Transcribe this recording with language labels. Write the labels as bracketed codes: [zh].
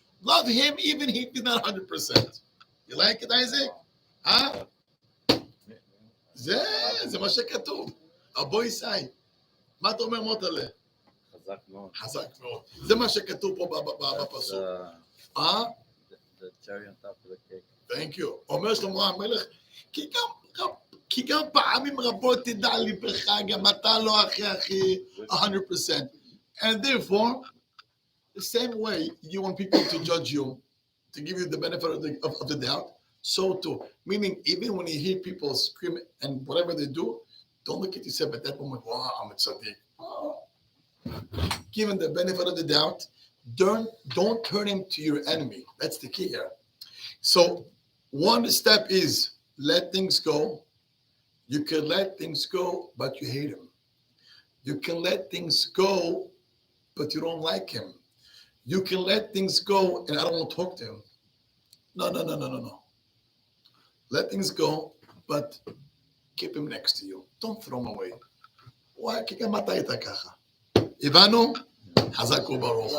[en] Love him even if he's not 100%. You like it, Isaac? Huh? [he] זה מה שכתוב. הבוי סי. מה אתה אומר מוטלה? חזק מאוד. חזק מאוד. זה מה שכתוב פה בפסוק. [en] The cherry on top of the cake. Thank you. [he] אומר שלמה המלך, כי גם פעמים רבות תדע ליבך, גם אתה לא הכי 100%. [en] And therefore, the same way you want people to judge you, to give you the benefit of the doubt, so too. Meaning, even when you hear people scream and whatever they do, don't look at yourself at that moment, wow, I'm a tzaddik. Oh. Give him the benefit of the doubt. Don't turn him to your enemy. That's the key here. So one step is let things go. You can let things go, but you hate him. You can let things go, but you don't like him. You can let things go, and I don't want to talk to him. No. Let things go, but keep him next to you. Don't throw him away. Why? [he] כי גם אתה היית ככה. הבנו? חזק וברוך.